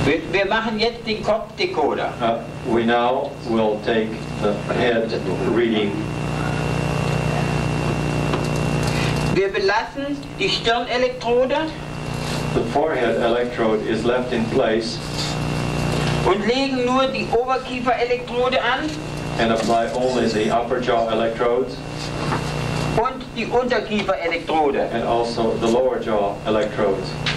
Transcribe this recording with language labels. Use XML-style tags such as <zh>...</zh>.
<de>Wir machen jetzt den Kopfdecoder.</de> <en>We now will take the head reading.</en> <de>Wir belassen die Stirnelektrode</de> <en>The forehead electrode is left in place</en> <de>und legen nur die Oberkieferelektrode an</de> <en>and apply only the upper jaw electrodes</en> <de>und die Unterkieferelektrode.</de> <en>and also the lower jaw electrodes.</en>